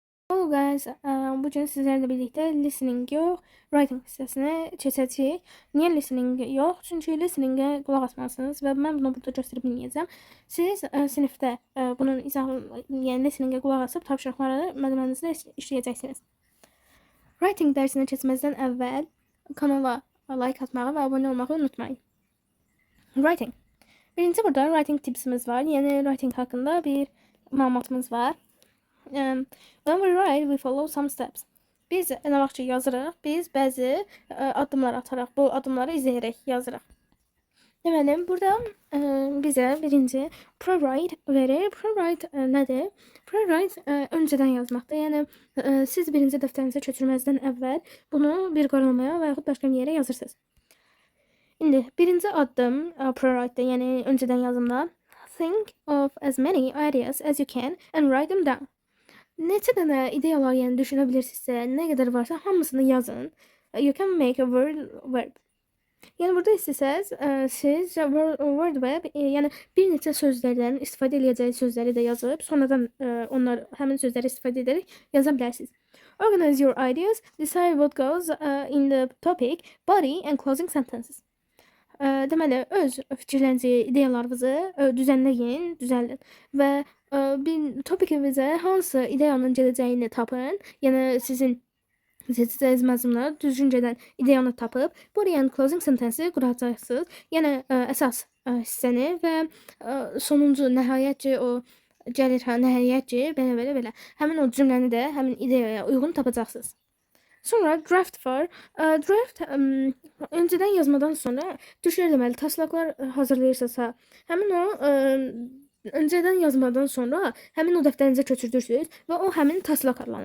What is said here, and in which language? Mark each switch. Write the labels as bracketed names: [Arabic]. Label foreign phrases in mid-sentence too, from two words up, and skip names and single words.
[English] Hello guys, [Azerbaijani] bugün sizlerle birlikte listening yox, writing hissəsinə keçəcəyik. Niyə listening yox? Çünki listeningə qulaq asmalısınız və mən bunu burada göstərib bilməyəcəm. Siz sinifdə bunun izahını, yəni listeningə qulaq asıb tapşırıqları müəllimənizlə işləyəcəksiniz. Writing dərsinə keçməzdən əvvəl kanala like atmağı və abunə olmağı unutmayın. Writing. Birinci burada writing tipsimiz var. Yəni writing haqqında bir məlumatımız var. [English] When we write, we follow some steps. [Azerbaijani] Biz nə vaxt ki yazırıq, biz bəzi addımlar ataraq, bu addımları izləyərək yazırıq. Deməli, burada bizə birinci pre-write verir. Pre-write nədir? Pre-write öncədən yazmaqdır. Yəni siz birinci dəftərinizə köçürməzdən əvvəl bunu bir qaramaya və yaxud başqa bir yerə yazırsınız. İndi birinci addım pre-write-də, yəni öncədən yazımda [English] think of as many ideas as you can and write them down. [Azerbaijani] Neçə dənə ideyalar yəni düşünə bilirsinizsə, nə qədər varsa hamısını yazın. [English] You can make a verb. [Azerbaijani] Yəni burada istəsəz, siz [English] word verb, [Azerbaijani] yəni bir neçə sözlərdən istifadə edəcəyi sözləri də yazıb, sonradan həmin sözləri istifadə edərək yaza bilərsiniz. [English] Organize your ideas, decide what goes in the topic, body and closing sentences. [Azerbaijani] Deməli, öz fikirlərinizi, ideyalarınızı düzənləyin, düzəldin və bir topikinizə hansı ideyanın gələcəyini tapın. Yəni sizin seçəcəyiniz məzmunla düzgüncədən ideyanı tapıb, [English] body and closing sentences quracaqsınız. [Azerbaijani] Yəni əsas hissəni və sonuncu nəhayətcə o gəlir nəhayətcə belə. Həmin o cümləni də həmin ideyaya uyğun tapacaqsınız. Sonra draft var. Draft öncədən yazmadan sonra düşür deməli taslaqlar hazırlayırsınızsa, həmin o öncədən yazmadan sonra həmin o dəftərinizə köçürdürsünüz və o həmin taslaq adlanır.